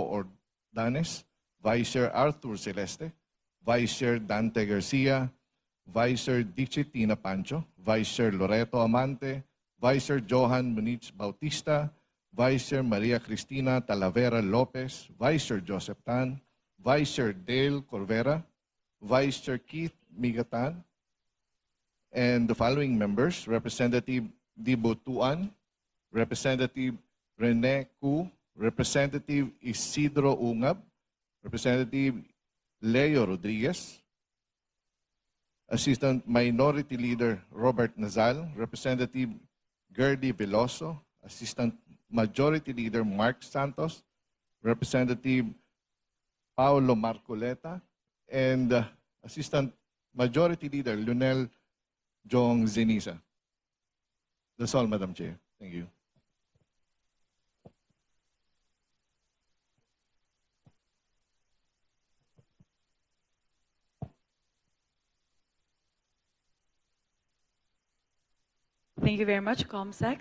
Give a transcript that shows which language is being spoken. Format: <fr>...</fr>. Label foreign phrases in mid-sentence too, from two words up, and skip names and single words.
<en>Ordanes, Vice Chair Arthur Celeste, Vice Chair Dante Garcia, Vice Chair Dixit Tina Pancho, Vice Chair Loreto Amante, Vice Chair Johan Muniz Bautista, Vice Chair Maria Cristina Talavera Lopez, Vice Chair Joseph Tan, Vice Chair Dale Corvera, Vice Chair Keith Migatan, and the following members: Representative Dibo Tuan, Representative Rene Cu, Representative Isidro Ungab, Representative Leo Rodriguez, Assistant Minority Leader Robert Nazal, Representative Gerdy Veloso, Assistant Majority Leader Mark Santos, Representative Paolo Marcoleta, and Assistant Majority Leader Lunel Jong Zeniza. That's all, Madam Chair. Thank you. Thank you very much, ComSec.</en>